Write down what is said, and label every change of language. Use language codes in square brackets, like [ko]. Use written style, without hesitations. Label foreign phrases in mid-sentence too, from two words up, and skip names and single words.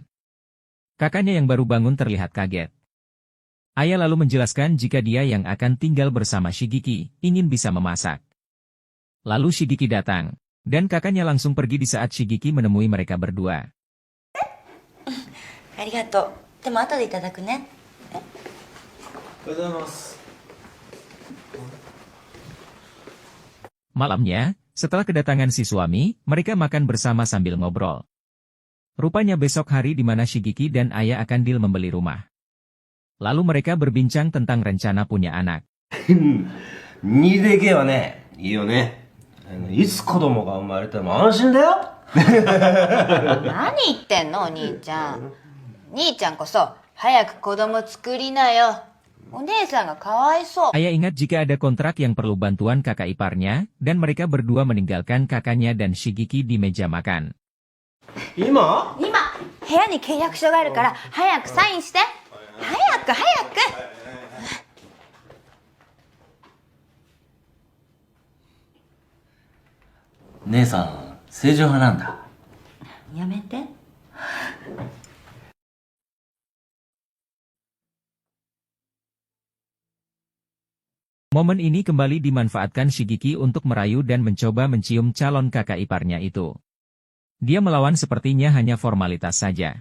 [id] Kakaknya yang baru bangun terlihat kaget. Aya lalu menjelaskan jika dia yang akan tinggal bersama Shigeki, ingin bisa memasak. Lalu Shigeki datang, dan kakaknya langsung pergi di saat Shigeki menemui mereka berdua. [ja] ありがとう。でも後でいただくね。おはようございます。 [id] Malamnya, setelah kedatangan si suami, mereka makan bersama sambil ngobrol. Rupanya besok hari di mana Shigeki dan Aya akan deal membeli rumah. Lalu mereka berbincang tentang rencana punya anak. [ja] 2 でけはね、いいよね。いつ子供が生まれても安心だよ。何言ってんのお兄ちゃん。兄ちゃんこそ早く子供作りなよ。お姉さんがかわいそう。 [id] Aya ingat jika ada kontrak yang perlu bantuan kakak iparnya, dan mereka berdua meninggalkan kakaknya dan Shigeki di meja makan. [ja] 今今部屋に契約書があるから早くサインして。早く早く。姉さん、正常派なんだ。やめて。 [id] Momen ini kembali dimanfaatkan Shigeki untuk merayu dan mencoba mencium calon kakak iparnya itu. Dia melawan sepertinya hanya formalitas saja.